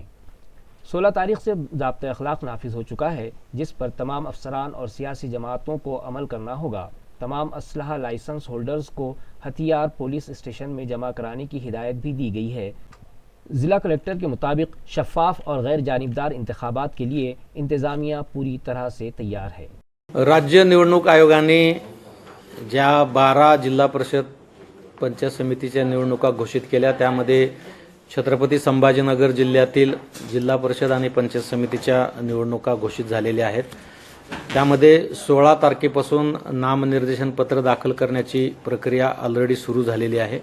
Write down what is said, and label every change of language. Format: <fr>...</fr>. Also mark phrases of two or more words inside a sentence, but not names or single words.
<ur>16 تاریخ سے ضابطہ اخلاق نافذ ہو چکا ہے، جس پر تمام افسران اور سیاسی جماعتوں کو عمل کرنا ہوگا۔ تمام اسلحہ لائسنس ہولڈرز کو ہتھیار پولیس اسٹیشن میں جمع کرانے کی ہدایت بھی دی گئی ہے۔ ضلع کلکٹر کے مطابق شفاف اور غیر جانبدار انتخابات کے لیے انتظامیہ پوری طرح سے تیار ہے۔</ur> <mr>राज्य निवडणूक आयोगाने ज्या 12 जिल्हा परिषद पंचायत समितीच्या निवडणुका घोषित केल्या, त्यामध्ये छत्रपती संभाजीनगर जिल्ह्यातील जिल्हा परिषद आणि पंचायत समितीच्या निवडणुका घोषित झालेल्या आहेत। त्यामध्ये 16 तारखेपासून नामनिर्देशन पत्र दाखल करण्याची प्रक्रिया ऑलरेडी सुरू झालेली आहे।</mr>